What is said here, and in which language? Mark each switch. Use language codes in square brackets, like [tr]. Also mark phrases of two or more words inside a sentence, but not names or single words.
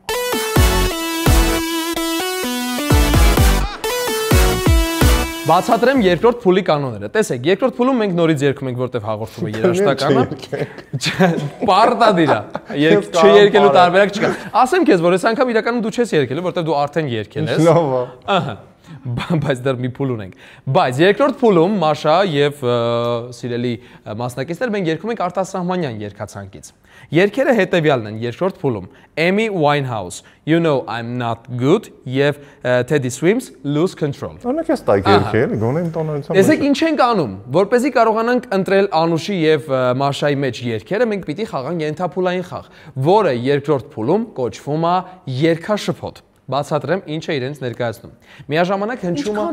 [hy] Բացատրեմ երկրորդ փուլի կանոնները։ Տեսեք, երկրորդ փուլում մենք նորից երգում ենք, որտեղ հաղորդում է երաժշտականը։ Պարտադիր է։ Չերկելու տարբերակ չկա։ Ասեմ քեզ, որ այս անգամ իրականում դու չես երգելու, որտեղ դու արդեն երգել ես։ Լավ է։ Ահա։ բայց դեռ մի փուլ ունենք։ Բայց երկրորդ փուլում Մաշա եւ սիրելի մասնակիցներ մենք երգում ենք արտասահմանյան երգացանկից։ Երգերը հետեւյալն են երկրորդ փուլում. Amy Winehouse, You Know I'm Not Good եւ Teddy Swims Lose Control։ Օրինակ ես տայք երգել, գոնե իմ տոնայնությամբ։ Տեսեք ինչ ենք անում, որպեսզի կարողանանք ընտրել Անուշի եւ Մաշայի մեջ երգերը, մենք պիտի խաղանք ենթափուլային խաղ, որը երկրորդ փուլում կոչվում է երգաշփոթ։ Բացատրեմ ինչ է իրենց ներկայացնում։ Միաժամանակ հնչում է